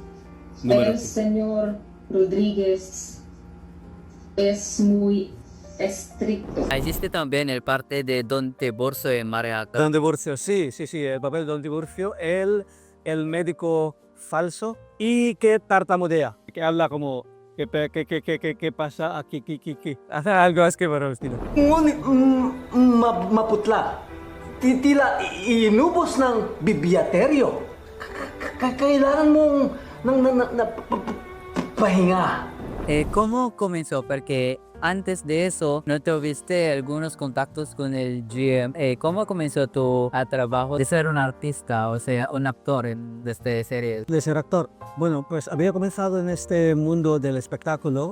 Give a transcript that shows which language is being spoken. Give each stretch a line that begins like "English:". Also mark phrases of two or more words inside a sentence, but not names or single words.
Spanish: El señor Rodríguez es muy estricto. Hiciste también el parte de Don Tiburcio en María Clara. Don Tiburcio, sí, el papel de Don Tiburcio, el médico falso y que tartamudea, que habla como, ¿qué pasa aquí, hace algo así por el estilo.
Filipino: Ngunit maputla. Tila inubos ng bibliateryo. Kailangan mong pahinga.
Spanish: ¿Cómo comenzó? Porque antes de eso, ¿no tuviste algunos contactos con el GM? ¿Cómo comenzó tu trabajo de ser un artista, o sea, un actor de esta serie? De ser actor. Bueno, pues había comenzado en este mundo del espectáculo.